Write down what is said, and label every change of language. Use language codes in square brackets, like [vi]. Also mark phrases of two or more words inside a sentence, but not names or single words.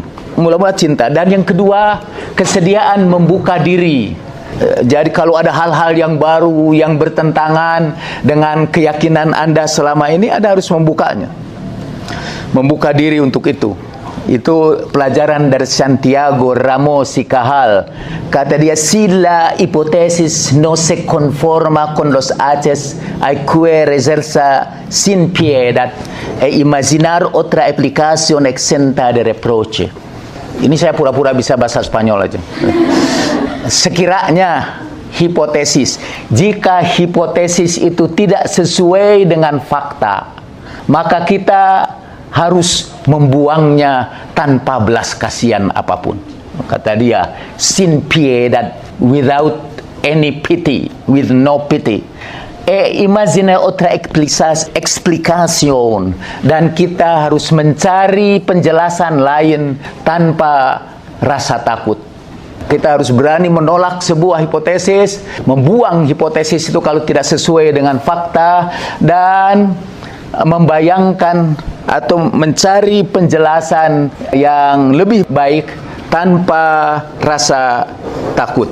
[id] Mula-mula cinta, dan yang kedua kesediaan membuka diri. Jadi kalau ada hal-hal yang baru yang bertentangan dengan keyakinan Anda selama ini, Anda harus membukanya, membuka diri untuk itu. Itu pelajaran dari Santiago Ramos y Cajal. Kata dia, [es] si la hipotesis no se conforma con los hechos, hay que reservarse sin piedad e imaginar otra aplicación exenta de reproche. [id] Ini saya pura-pura bisa bahasa Spanyol aja. Sekiranya hipotesis, jika hipotesis itu tidak sesuai dengan fakta, maka kita harus membuangnya tanpa belas kasihan apapun. Kata dia, [es] sin piedad, [en] without any pity, with no pity. [es] Imagine otra explicación, [id] dan kita harus mencari penjelasan lain tanpa rasa takut. Kita harus berani menolak sebuah hipotesis, membuang hipotesis itu kalau tidak sesuai dengan fakta, dan membayangkan atau mencari penjelasan yang lebih baik tanpa rasa takut.